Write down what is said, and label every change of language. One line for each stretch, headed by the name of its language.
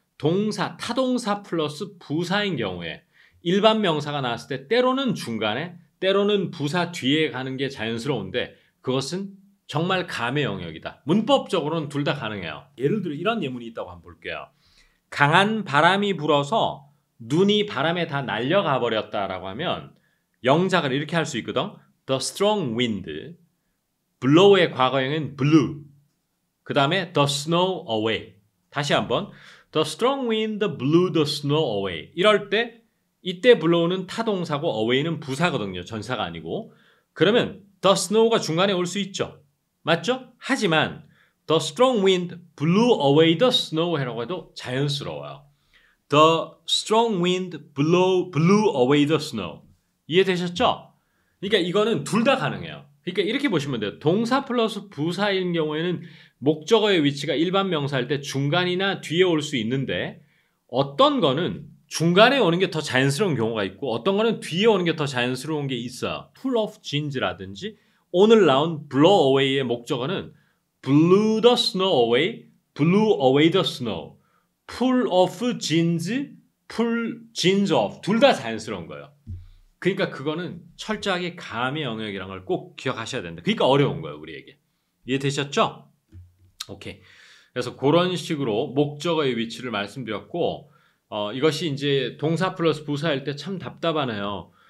Korean: 동사, 타동사 플러스 부사인 경우에 일반 명사가 나왔을 때 때로는 중간에 때로는 부사 뒤에 가는 게 자연스러운데 그것은 정말 감의 영역이다. 문법적으로는 둘 다 가능해요. 예를 들어 이런 예문이 있다고 한번 볼게요. 강한 바람이 불어서 눈이 바람에 다 날려가 버렸다라고 하면 영작을 이렇게 할 수 있거든.
English: The strong wind, blow의
Korean: 과거형은
English: blew.
Korean: 그 다음에
English: the snow away.
Korean: 다시 한번
English: the strong wind blew the snow away.
Korean: 이럴 때 이때 blow는 타동사고 away는 부사거든요. 전사가 아니고. 그러면 the snow가 중간에 올 수 있죠. 맞죠? 하지만
English: the strong wind blew away the snow라고
Korean: 해도 자연스러워요.
English: The strong wind blew away the snow.
Korean: 이해되셨죠? 그러니까 이거는 둘 다 가능해요. 그러니까 이렇게 보시면 돼요. 동사 플러스 부사인 경우에는 목적어의 위치가 일반 명사일 때 중간이나 뒤에 올 수 있는데 어떤 거는 중간에 오는 게 더 자연스러운 경우가 있고 어떤 거는 뒤에 오는 게 더 자연스러운 게 있어요.
English: pull off jeans라든지
Korean: 오늘 나온
English: blow away의
Korean: 목적어는
English: blew the snow away, blew away the snow. pull off jeans, pull jeans off.
Korean: 둘 다 자연스러운 거예요. 그러니까 그거는 철저하게 감의 영역이라는 걸 꼭 기억하셔야 된다. 그러니까 어려운 거예요, 우리에게. 이해되셨죠? 오케이. 그래서 그런 식으로 목적어의 위치를 말씀드렸고 이것이 이제 동사 플러스 부사일 때 참 답답하네요.